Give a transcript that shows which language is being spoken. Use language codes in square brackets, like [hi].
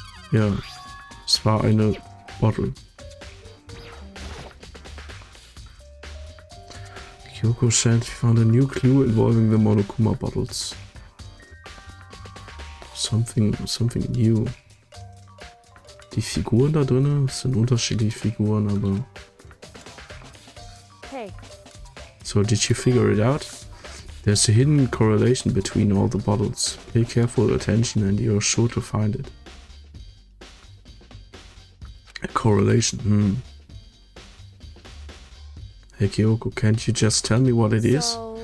[de] Ja, es war eine Bottle. [en] Kyoko said she found a new clue involving the Monokuma bottles. Something new. [de] Die Figuren da drinnen sind unterschiedliche Figuren, aber... [en] Hey. So did you figure it out? There's a hidden correlation between all the bottles. Pay careful attention and you're sure to find it. A correlation, Hey Kyoko, can't you just tell me what it is?